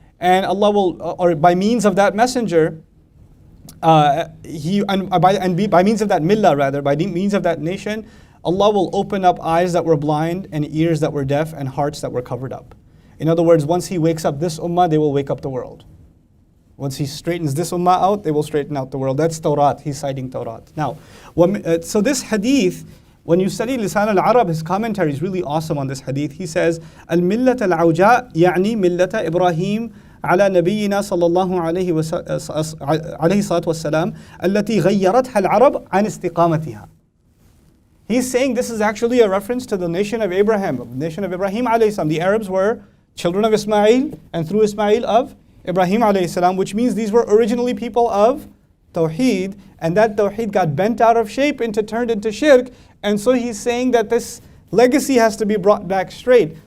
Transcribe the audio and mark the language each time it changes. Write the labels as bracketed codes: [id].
[en] And Allah will, or by means of that messenger, by means of that millah rather, by means of that nation, Allah will open up eyes that were blind and ears that were deaf and hearts that were covered up. In other words, once he wakes up this ummah, they will wake up the world. Once he straightens this ummah out, they will straighten out the world. That's Tawrat. He's citing Tawrat. Now, so this hadith, when you study Lisan al-Arab, his commentary is really awesome on this hadith. He says, [ar] Al-Millat al-Awja يعني ملة إبراهيم على نبينا صلى الله عليه الصلاة والسلام التي غيرتها العرب عن استقامتها. [en] He's saying this is actually a reference to the nation of Abraham, the nation of Ibrahim alayhi salam. The Arabs were children of Ismail, and through Ismail of Ibrahim alayhi salam, which means these were originally people of Tawheed, and that Tawheed got bent out of shape turned into shirk, and so he's saying that this legacy has to be brought back straight.